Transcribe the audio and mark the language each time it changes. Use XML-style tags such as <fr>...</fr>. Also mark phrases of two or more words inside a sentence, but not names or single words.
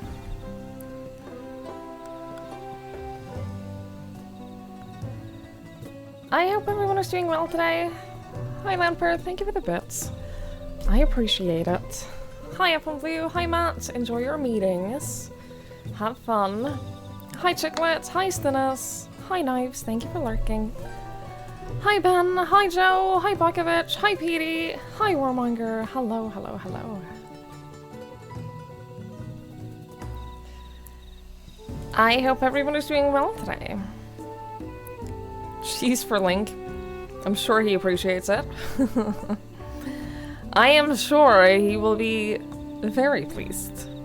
<en>I hope everyone is doing well today. Hi Lamper, thank you for the bits. I appreciate it. Hi Apple Blue, hi Matt, enjoy your meetings. Have fun. Hi Chicklets, hi Stinus, hi Knives, thank you for lurking. Hi Ben, hi Joe, hi Bakovich, hi Petey, hi Warmonger, hello. I hope everyone is doing well today. Cheese for Link. I'm sure he appreciates it. I am sure he will be very pleased.</en>